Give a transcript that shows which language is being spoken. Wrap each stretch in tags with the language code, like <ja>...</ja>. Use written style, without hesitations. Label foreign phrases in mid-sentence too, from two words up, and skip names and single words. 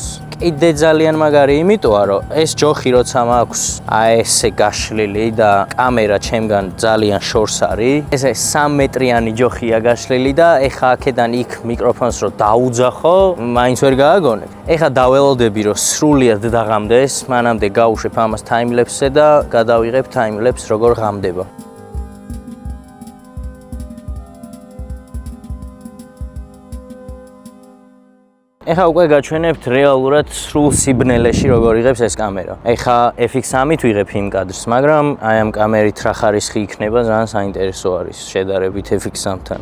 <ka>კიდე ძალიან მაგარი იმიტოა, რომ ეს ჯოხი როცა მაქვს აი ესე გაშლილი და კამერა ჩემგან ძალიან შორს არის. ესე 3 მეტრიანი ჯოხია გაშლილი და ეხა აქედან იქ მიკროფონს რო დაუძახო, მაინც ვერ გააგონებ. ეხა დაველოდები რომ სრულიად დაღამდეს, მანამდე გავუშვებ ამას time-lapse-ზე და გადავიღებ time-lapse როგორ ღამდება. ეხლა უკვე გაჩვენებთ რეალურად სრულ სიბნელეში როგორ იღებს ეს კამერა. ეხლა FX3-ით ვიღებ იმ კადრს, მაგრამ აი ამ კამერით რა ხარისხი იქნება ძალიან საინტერესო არის შედარებით FX3-თან.</ka>